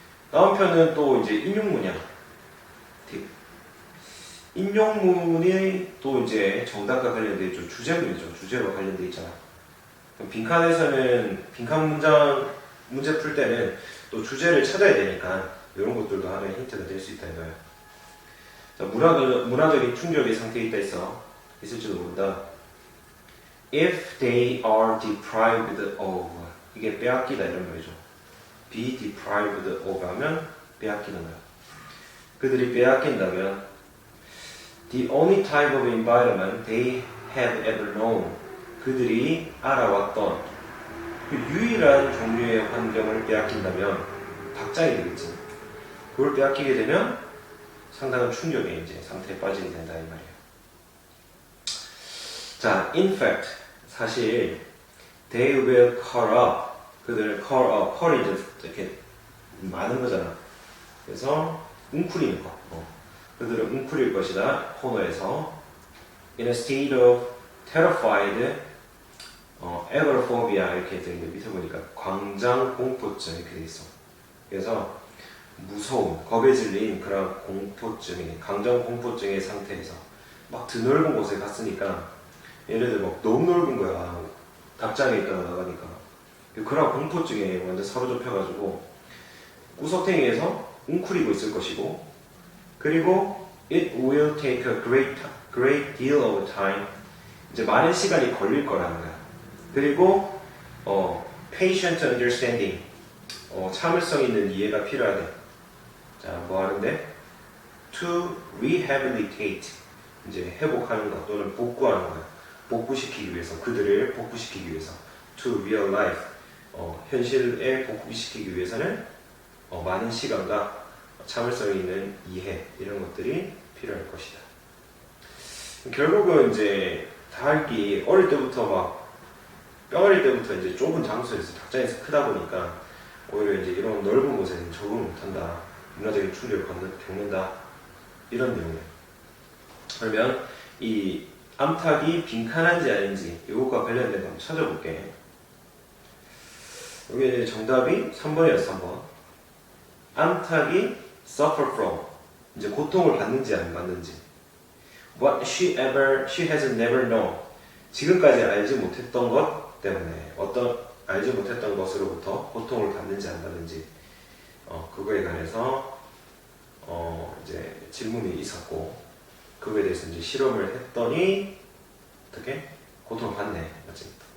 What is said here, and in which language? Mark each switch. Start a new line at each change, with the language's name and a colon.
Korean: 다운표는 또 이제 인용문이야. 팁. 인용문이 또 이제 정답과 관련돼 있죠. 주제문이죠. 주제와 관련돼 있잖아. 그럼 빈칸에서는 빈칸 문제 풀 때는 또 주제를 찾아야 되니까 이런 것들도 하나의 힌트가 될 수 있다 이거야. 자, 문화적인 충격의 상태에 있다 있어. 있을지도 모른다.
English: If they are deprived of,
Korean: 이게 빼앗기다 이런 말이죠. be deprived of 하면 빼앗기는 거야. 그들이 빼앗긴다면
English: the only type of environment they have ever known,
Korean: 그들이 알아왔던 그 유일한 종류의 환경을 빼앗긴다면 닭장이 되겠지. 그걸 빼앗기게 되면 상당한 충격의 이제 상태에 빠지게 된다 이 말이에요. 자,
English: in fact,
Korean: 사실
English: they will curl up,
Korean: 그들을
English: curl up,
Korean: curl이 이제 이렇게 많은 거잖아. 그래서 웅크리는 거. 그들은 웅크릴 것이다. 코너에서
English: in a state of terrified agoraphobia
Korean: 이렇게 되어 있는데 밑에 보니까 광장 공포증 이렇게 돼 있어. 그래서 무서움, 겁에 질린 그런 공포증이, 강장 공포증의 상태에서 막 드넓은 곳에 갔으니까 얘네들 막 너무 넓은 거야. 답장에 있다가 나가니까. 그런 공포증에 완전 사로잡혀가지고 구석탱이에서 웅크리고 있을 것이고, 그리고
English: it will take a great deal of time.
Korean: 이제 많은 시간이 걸릴 거라는 거야. 그리고
English: patient understanding.
Korean: 참을성 있는 이해가 필요하대. 자, 뭐 하는데?
English: to rehabilitate.
Korean: 이제 회복하는 것 또는 복구하는 거야. 복구시키기 위해서, 그들을 복구시키기 위해서.
English: to real life.
Korean: 현실에 복구시키기 위해서는 많은 시간과 참을성 있는 이해, 이런 것들이 필요할 것이다. 결국은 이제 닭이 어릴 때부터 막 뼈어릴 때부터 이제 좁은 장소에서 닭장에서 크다 보니까 오히려 이제 이런 넓은 곳에는 적응을 못한다. 문화적인 충격을 겪는다. 이런 내용이에요. 그러면 이 암탉이 빈칸한지 아닌지 이것과 관련된 거 한번 찾아볼게. 여기 정답이 3번이었어. 3번. 암탉이
English: suffer from.
Korean: 이제 고통을 받는지 안 받는지.
English: What she has never known.
Korean: 지금까지 알지 못했던 것 때문에 알지 못했던 것으로부터 고통을 받는지 안 받는지 그거에 관해서 이제 질문이 있었고, 그거에 대해서 이제 실험을 했더니 어떻게 고통을 받네, 맞지?